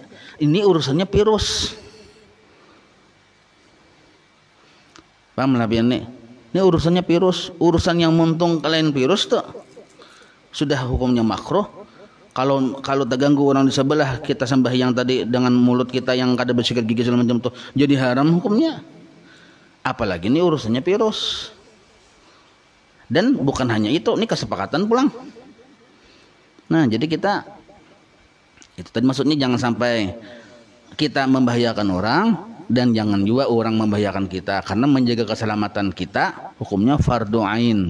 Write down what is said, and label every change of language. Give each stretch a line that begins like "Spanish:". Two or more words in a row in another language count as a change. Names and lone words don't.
Indonesian: Ini urusannya virus. Paham lah biar nih. Ini urusannya virus, urusan yang menuntung kalian virus tuh sudah hukumnya makruh. Kalau terganggu orang di sebelah, kita sembahyang tadi dengan mulut kita yang kada bersikat gigi segala macam tuh jadi haram hukumnya. Apalagi ini urusannya virus. Dan bukan hanya itu, ini kesepakatan pulang. Nah jadi kita itu tadi maksudnya jangan sampai kita membahayakan orang dan jangan juga orang membahayakan kita, karena menjaga keselamatan kita hukumnya fardu ain.